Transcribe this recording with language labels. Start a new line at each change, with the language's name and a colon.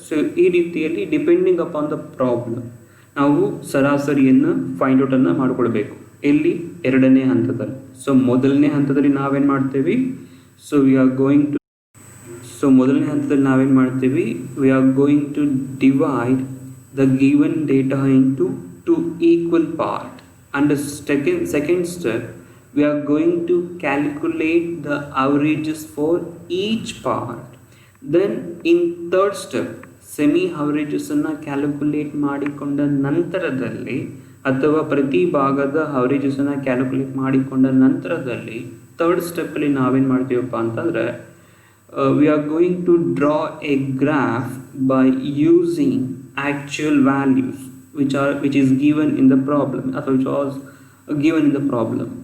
Kannada: So ಈ ರೀತಿಯಲ್ಲಿ depending upon the problem ನಾವು ಸರಾಸರಿಯನ್ನು ಫೈಂಡ್ ಔಟನ್ನು ಮಾಡಿಕೊಳ್ಬೇಕು. ಎಲ್ಲಿ 2ನೇ ಹಂತದಲ್ಲಿ. ಸೊ ಮೊದಲನೇ ಹಂತದಲ್ಲಿ ನಾವೇನು ಮಾಡ್ತೀವಿ,
English: so we are going to so
Kannada: ಮೊದಲನೇ ಹಂತದಲ್ಲಿ ನಾವೇನು ಮಾಡ್ತೀವಿ,
English: We are going to divide the given data into two equal part. And second step, we are going to calculate the averages for each part. Then in third step,
Kannada: semi ಅವರೇಜಸನ್ನು calculate ಮಾಡಿಕೊಂಡ ನಂತರದಲ್ಲಿ ಅಥವಾ ಪ್ರತಿ ಭಾಗದ ಅವರೇಜಸನ್ನು calculate ಮಾಡಿಕೊಂಡ ನಂತರದಲ್ಲಿ third ಸ್ಟೆಪ್ಪಲ್ಲಿ ನಾವೇನು ಮಾಡ್ತೀವಪ್ಪ ಅಂತಂದರೆ,
English: We are going to draw a graph by using actual values which is given in the problem ಅಥವಾ which was given in the problem.